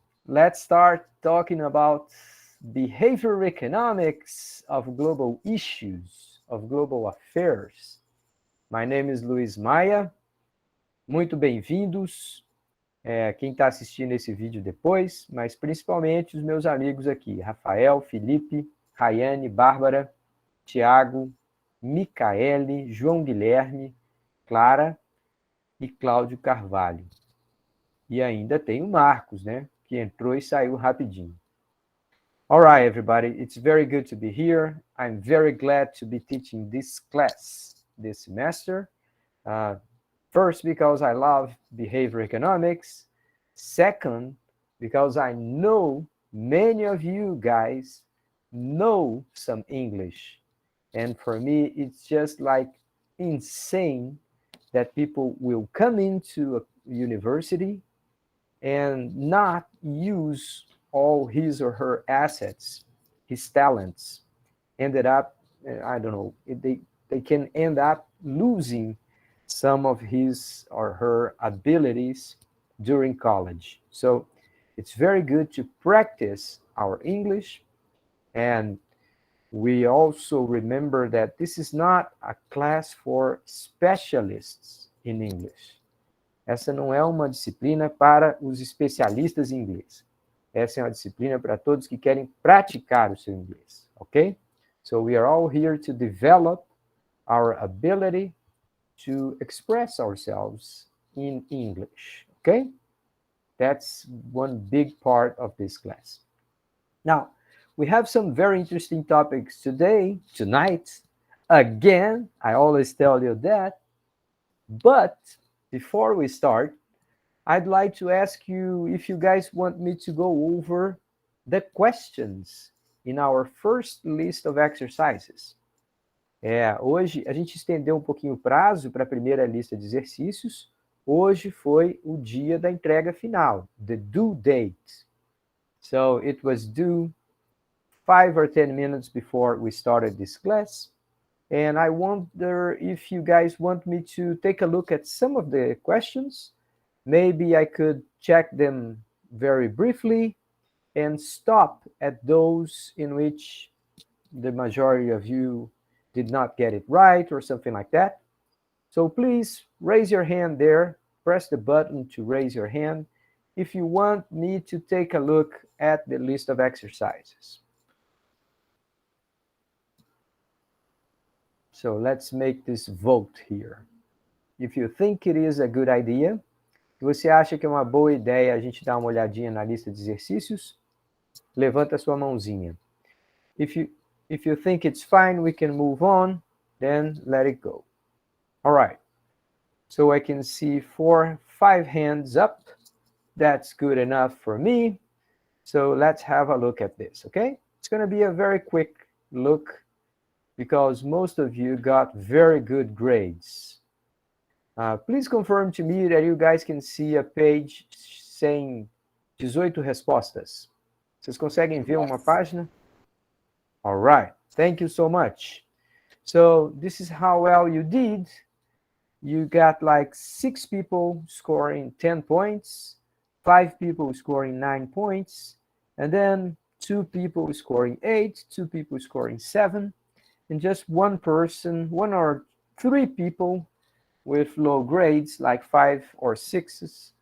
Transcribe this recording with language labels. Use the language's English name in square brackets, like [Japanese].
[English] Let's start talking about behavioral economics of global issues, of global affairs. My name is Luiz Maia. [Portuguese] Muito bem-vindos. Quem está assistindo esse vídeo depois, mas principalmente os meus amigos aqui, Rafael, Felipe, Rayane, Bárbara, Tiago, Micaele, João Guilherme, Clara e Cláudio Carvalho. E ainda tem o Marcos, né? Que entrou e saiu rapidinho. [English] All right, everybody. It's very good to be here. I'm very glad to be teaching this class this semester. First, because I love behavior economics. Second, because I know many of you guys know some English. And for me, it's just like insane that people will come into a university and not use all his or her assets, his talents, ended up, I don't know, they can end up losing some of his or her abilities during college. So it's very good to practice our English, and we also remember that this is not a class for specialists in English. [Portuguese] Essa não é uma disciplina para os especialistas em inglês. Essa é uma disciplina para todos que querem praticar o seu inglês, ok? [English] So we are all here to develop our ability to express ourselves in English, okay? That's one big part of this class. Now, we have some very interesting topics tonight. Again, I always tell you that. But before we start, I'd like to ask you if you guys want me to go over the questions in our first list of exercises. [Portuguese] Hoje a gente estendeu um pouquinho o prazo para a primeira lista de exercícios. Hoje foi o dia da entrega final, [English] the due date. So it was due 5 or 10 minutes before we started this class. And I wonder if you guys want me to take a look at some of the questions. Maybe I could check them very briefly and stop at those in which the majority of you did not get it right or something like that. So please raise your hand there. Press the button to raise your hand if you want me to take a look at the list of exercises. So let's make this vote here. If you think it is a good idea, [Portuguese] se você acha que é uma boa ideia a gente dar uma olhadinha na lista de exercícios, levanta a sua mãozinha. [English] If you think it's fine, we can move on, then let it go. All right. So I can see 5 hands up. That's good enough for me. So let's have a look at this, okay? It's going to be a very quick look because most of you got very good grades. Please confirm to me that you guys can see a page saying [Portuguese] 18 respostas. Vocês conseguem ver uma página? [English] All right. Thank you so much. So this is how well you did. You got like 6 people scoring 10 points, 5 people scoring 9 points, and then 2 people scoring 8, 2 people scoring 7, and just 1 or 3 people with low grades, like 5 or 6s.